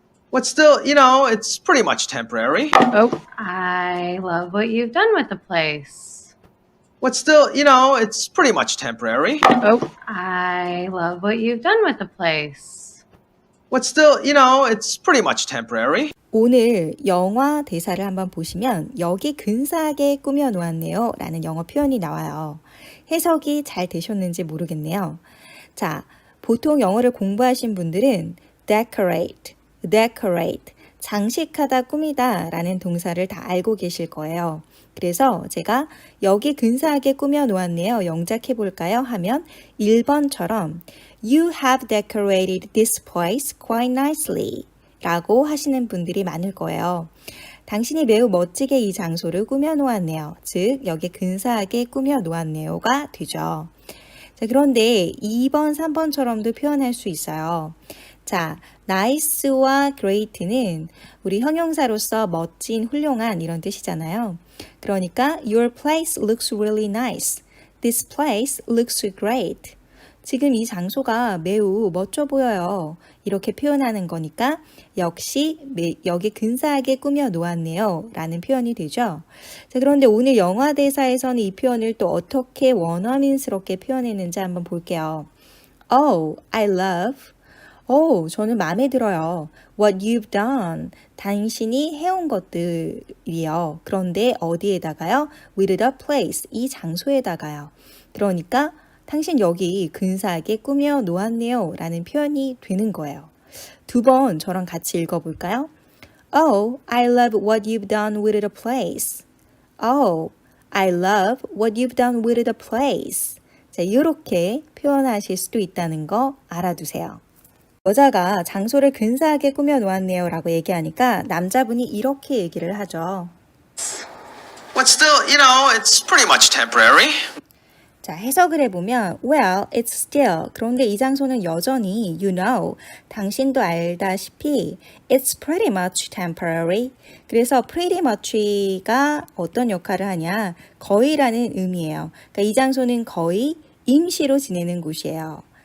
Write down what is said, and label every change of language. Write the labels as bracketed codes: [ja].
[en] What's still, it's pretty much temporary. Oh, I love what you've done with the place. What's still, it's pretty much temporary. Oh, I love what you've done with the place. What's still, it's pretty much temporary. [ko] 오늘 영화 대사를 한번 보시면 여기 근사하게 꾸며놓았네요 라는 영어 표현이 나와요. 해석이 잘 되셨는지 모르겠네요. 자, 보통 영어를 공부하신 분들은 decorate, 장식하다, 꾸미다 라는 동사를 다 알고 계실 거예요. 그래서 제가 여기 근사하게 꾸며놓았네요. 영작해 볼까요? 하면 1번처럼 [en] You have decorated this place quite nicely [ko] 라고 하시는 분들이 많을 거예요. 당신이 매우 멋지게 이 장소를 꾸며놓았네요. 즉, 여기 근사하게 꾸며놓았네요가 되죠. 자, 그런데 2번, 3번처럼도 표현할 수 있어요. 자, nice와 great는 우리 형용사로서 멋진, 훌륭한 이런 뜻이잖아요. [en] 그러니까 Your place looks really nice. This place looks great. [ko] 지금 이 장소가 매우 멋져 보여요. 이렇게 표현하는 거니까 역시 여기 근사하게 꾸며 놓았네요 라는 표현이 되죠. 자, 그런데 오늘 영화 대사에서는 이 표현을 또 어떻게 원어민스럽게 표현했는지 한번 볼게요. [en] Oh, I love. [ko] 저는 마음에 들어요. [en] What you've done. [ko] 당신이 해온 것들이요. 그런데 어디에다가요? [en] With the place. [ko] 이 장소에다가요. 그러니까 당신 여기 근사하게 꾸며 놓았네요 라는 표현이 되는 거예요. 두 번 저랑 같이 읽어볼까요? [en] Oh, I love what you've done with the place. Oh, I love what you've done with the place. [ko] 자, 이렇게 표현하실 수도 있다는 거 알아두세요. 여자가 장소를 근사하게 꾸며 놓았네요 라고 얘기하니까 남자분이 이렇게 얘기를 하죠. [en] But still, it's pretty much temporary. [ko] 자, 해석을 해보면 [en] well, it's still. [ko] 그런데 이 장소는 여전히 [en] you know, [ko] 당신도 알다시피 [en] it's pretty much temporary. [ko] 그래서 pretty much가 어떤 역할을 하냐? 거의라는 의미예요. 그러니까 이 장소는 거의 임시로 지내는 곳이에요.